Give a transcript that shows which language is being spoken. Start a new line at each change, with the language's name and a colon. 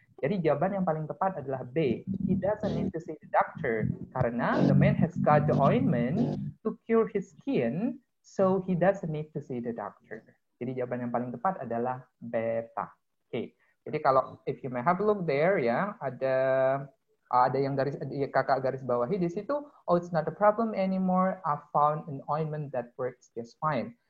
Indonesian: Jadi jawaban yang paling tepat adalah B.
English: He doesn't need to see the doctor
Indonesian: karena
English: the man has got the ointment to cure his skin, so he doesn't need to see the doctor.
Indonesian: Jadi jawaban yang paling tepat adalah beta. Oke. Jadi kalau
English: if you may have a look there ya,
Indonesian: ada yang kakak garis bawahi di situ,
English: oh it's not a problem anymore, I found an ointment that works just fine.